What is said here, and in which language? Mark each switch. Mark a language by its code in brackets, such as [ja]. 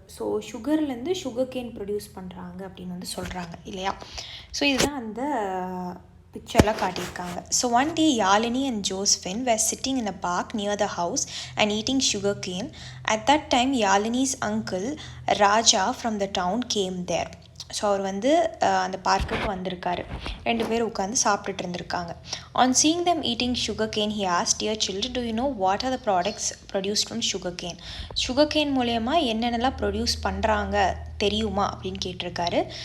[ta] So சுகர்லேருந்து sugarcane produce பண்ணுறாங்க அப்படின்னு வந்து சொல்கிறாங்க இல்லையா? ஸோ இதுதான் அந்த பிக்சர்லாம் காட்டியிருக்காங்க. [en] So one day Yalini and Josephine were sitting in a park near the house and eating sugarcane. At that time, Yalini's uncle Raja from the town came there. [ta] So அவர் வந்து அந்த பார்க்குக்கு வந்திருக்காரு. 2 பேர் உட்காந்து சாப்பிட்டுட்டு இருந்திருக்காங்க. [en] On seeing them eating sugarcane he asked, dear children, do you know what are the products produced from sugarcane? [ta] Sugar cane மூலயமா என்னென்னலாம் ப்ரொடியூஸ் பண்ணுறாங்க தெரியுமா அப்படின்னு கேட்டிருக்காரு.